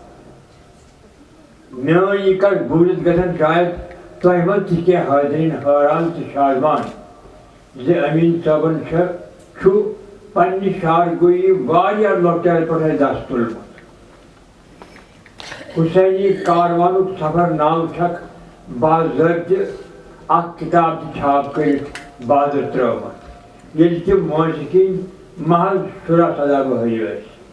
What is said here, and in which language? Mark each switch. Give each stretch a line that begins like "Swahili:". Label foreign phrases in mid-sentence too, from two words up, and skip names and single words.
Kashmiri: میون یہ کت بوزت گژھن شاید تہ من تہ کینٛہہ حاضرین حیران تو شادمان زِ امین صٲبن چھُ پننہِ شعر گویی واریاہ لۄکچارِ پٮ۪ٹھے دست تُلمُت حسینی کاروانُک سفر ناو چھکھ باضٲبطہٕ اکھ کتاب تہِ چھاپ کٔرِتھ بازر ترٲومٕژ ییٚلہِ تِم موسیقی محض 16-17 وٕہٕرۍ ٲسۍ